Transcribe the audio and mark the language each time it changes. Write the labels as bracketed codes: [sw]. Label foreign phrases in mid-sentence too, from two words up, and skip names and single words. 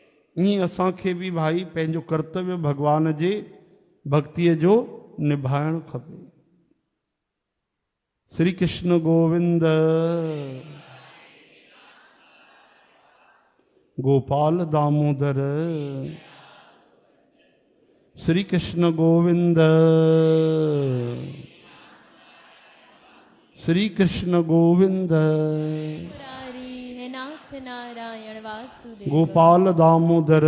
[sd] ईअं असांखे बि भाई पंहिंजो कर्तव्य भॻवान जे भक्तीअ जो निभाइणु खपे। श्री कृष्ण गोविंद गोपाल दामोदर श्री कृष्ण गोविंद श्री कृष्ण गोविंद मुरारी है नाथ नारायण वासुदेव गोपाल दामोदर